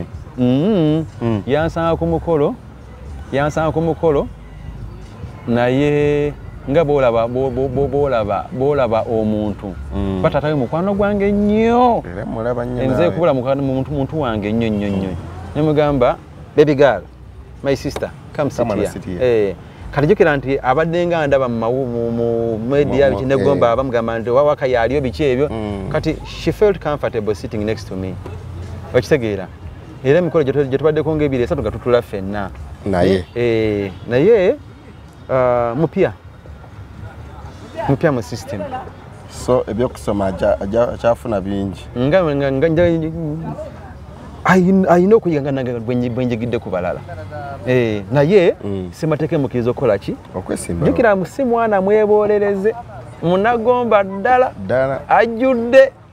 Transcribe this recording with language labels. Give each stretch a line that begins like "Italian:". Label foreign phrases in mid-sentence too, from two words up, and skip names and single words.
Ganda: yansanga ku mukolo naye nga bolaba omuntu batatawe mukwano gwange nnyo nze kubula muntu wange nnyo nemugamba
English: baby girl my sister come sit here
Ganda: kati jukira nti abadde nga ndaba mu media biki negomba bamugamba nti wawaka yaliyo biki ebyo kati
English: she felt comfortable sitting next to me
Ganda: okitegeera era emikolo gye tubaddeko ng'ebiri esatu nga tutula ffenna naye mupya mu system so ebyokusoma akyafuna bingi ayina okuyiga nange bwenjigidde ku balala naye simateeke mukiriza okukola ki jukira si mwana mwebolereze munagomba ddala ajjudde